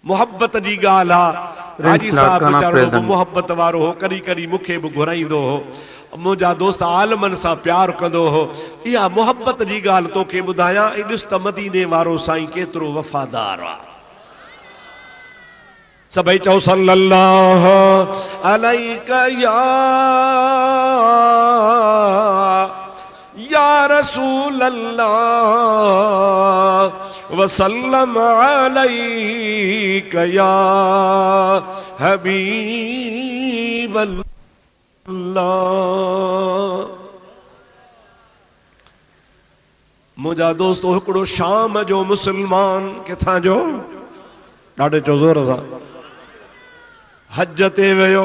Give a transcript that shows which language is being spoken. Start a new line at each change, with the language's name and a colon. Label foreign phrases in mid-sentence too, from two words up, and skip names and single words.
Sindhi: मोहब्बत जी ॻाल्हि आहे। हाजी साहब वीचारो मोहब्बत वारो हो, कॾहिं कॾहिं मूंखे बि घुराईंदो हो, मुंहिंजा दोस्त आलमनि सां प्यार कंदो हो। इहा मोहब्बत जी ॻाल्हि तोखे ॿुधायां। ऐं ॾिस त मदीने वारो साईं केतिरो वफ़ादार आहे। सभई चओ
Arabic: صلى الله عليك يا رسول الله وسلم عليك يا حبيب الله.
Sindhi: मुंहिंजा दोस्त हिकिड़ो शाम जो मुसलमान, किथां जो, ॾाढे चो ज़ोर सां, हज ते वियो।